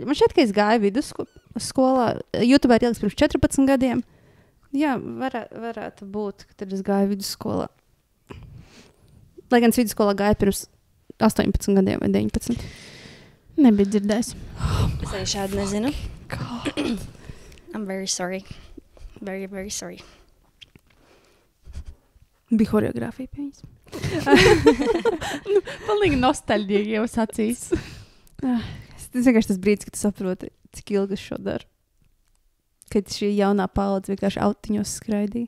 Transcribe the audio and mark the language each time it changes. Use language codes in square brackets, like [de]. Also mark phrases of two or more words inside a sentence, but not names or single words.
[lv] Man šķiet, ka es gāju vidusskolā. YouTube ir ieliks pirms 14 gadiem. Jā, varētu būt, ka tad es gāju vidusskolā. Lai gan es vidusskolā gāju pirms 18 gadiem vai 19. Nebija dzirdējis. Es arī šādu nezinu. [en] I'm very sorry. Very, very sorry. [lv] Bija horeogrāfija pie viņas. Palīgi nostalģīgi jau sacīs. Tas vienkārši tas brīdis, kad tu saproti, cik ilgi es šo daru. Kad šī jaunā paudze vienkārši autiņos skraidīja.